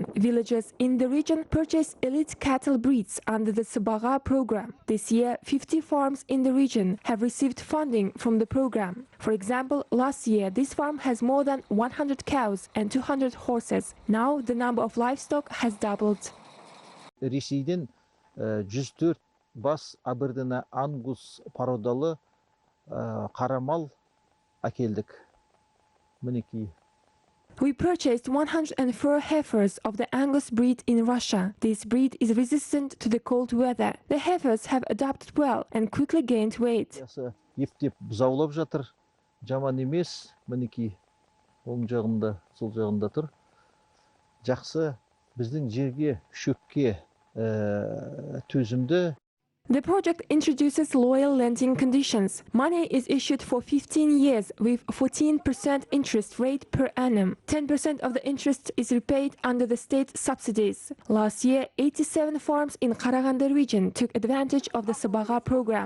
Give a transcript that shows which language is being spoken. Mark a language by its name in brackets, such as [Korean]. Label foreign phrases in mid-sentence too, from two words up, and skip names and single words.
[English] Villagers in the region purchase elite cattle breeds under the Sabaga program. This year, 50 farms in the region have received funding from the program. For example, last year, this farm has more than 100 cows and 200 horses. Now, the number of livestock has doubled. [Kazakh] Ресейден 104 бас абырдына ангус пародалы қарамал әкелдік. Мінекей. [English] We purchased 104 heifers of the Angus breed in Russia. This breed is resistant to the cold weather. The heifers have adapted well and quickly gained weight. [Kazakh] Ептеп заулап жатыр. Жаман емес. Мінекей. Оң жағында, сол жағында тұр. Жақсы біздің жерге, шөпке төзімді. [English] The project introduces loyal lending conditions. Money is issued for 15 years with 14% interest rate per annum. 10% of the interest is repaid under the state subsidies. Last year, 87 farms in Karaganda region took advantage of the Sabaga program.